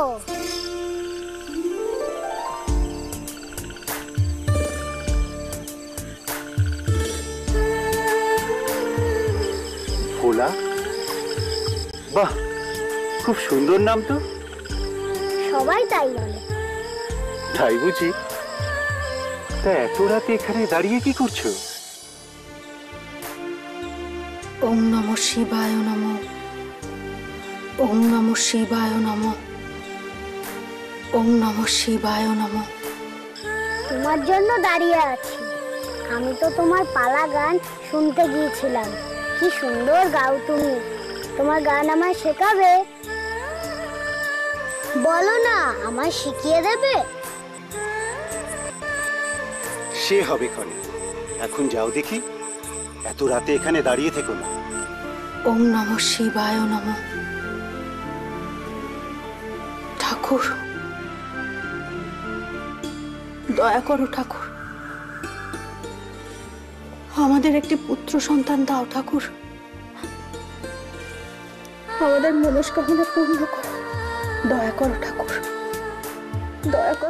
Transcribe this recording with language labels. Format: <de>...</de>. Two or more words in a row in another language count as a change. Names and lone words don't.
<bn>ভোলা? বাহ, খুব সুন্দর নাম তো। সবাই তাই বলে। তাই বুঝি? তা এত রাতে এখানে দাঁড়িয়ে কি করছো?</bn> <sa>ওম নমঃ শিবায় নমঃ, ওম নমঃ শিবায় নমঃ, ওম নমঃ শিবায় নমঃ।</sa> <bn>তোমার জন্য দাঁড়িয়ে আছি। আমি তো তোমার পালা গান শুনতে গিয়েছিলাম। কি সুন্দর গাও তুমি। তোমার গান আমায় শেখাবে? বলো না, আমায় শিখিয়ে দেবে? সে হবে ক্ষণে, এখন যাও দেখি। এত রাতে এখানে দাঁড়িয়ে থেকো না।</bn> <sa>ওম নমঃ শিবায় নমঃ।</sa> <bn>ঠাকুর, দয়া করো ঠাকুর, আমাদের একটি পুত্র সন্তান দাও ঠাকুর। আমাদের মনস্কামনা পূর্ণ করো, দয়া করো ঠাকুর, দয়া করো।</bn>